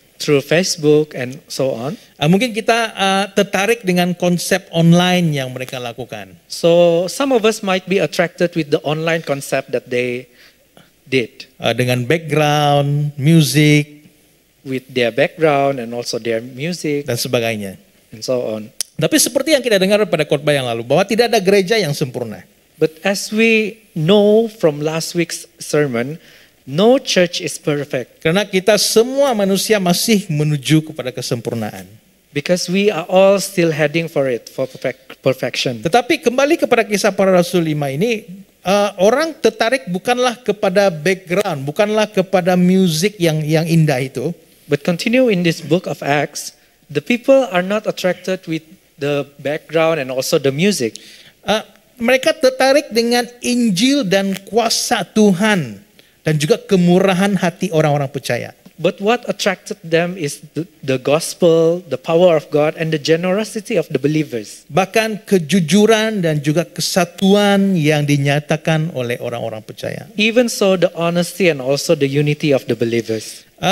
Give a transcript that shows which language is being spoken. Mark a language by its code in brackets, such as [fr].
[en] through Facebook, and so on. [ms] Mungkin kita tertarik dengan konsep online yang mereka lakukan. [en] So some of us might be attracted with the online concept that they did, [ms] Dengan background, music, [en] with their background and also their music [ms] dan sebagainya. [en] and so on. [ms] Tapi seperti yang kita dengar pada khotbah yang lalu, bahwa tidak ada gereja yang sempurna. [en] But as we know from last week's sermon, no church is perfect [ms] Karena kita semua manusia masih menuju kepada kesempurnaan. [en] because we are all still heading for it, for perfection. [ms] Tetapi kembali kepada kisah para rasul 5 ini, orang tertarik bukanlah kepada background, bukanlah kepada musik yang indah itu. [en] But continue in this book of Acts, the people are not attracted with the background and also the music. [ms] Mereka tertarik dengan Injil dan kuasa Tuhan dan juga kemurahan hati orang-orang percaya. [en] But what attracted them is the gospel, the power of God, and the generosity of the believers. [ms] Bahkan kejujuran dan juga kesatuan yang dinyatakan oleh orang-orang percaya. [en] Even so, the honesty and also the unity of the believers.